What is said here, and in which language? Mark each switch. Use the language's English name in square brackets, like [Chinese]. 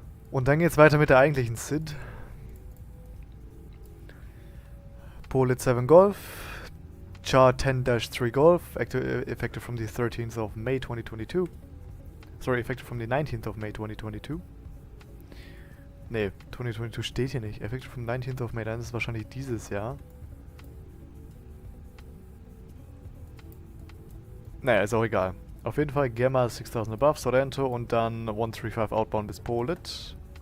[German] Und dann geht's weiter mit der eigentlichen SID. [English] Polit 7 Golf, Char 10-3 Golf, effective from the 13th of May 2022. Sorry, effective from the 19th of May 2022. [German] Ne, 2022 steht hier nicht. [English] Effective from 19th of May, [German] dann ist es wahrscheinlich dieses Jahr. Naja, ist auch egal. Auf jeden Fall Gamma 6000 above, Sorrento und dann 135 outbound bis Polit.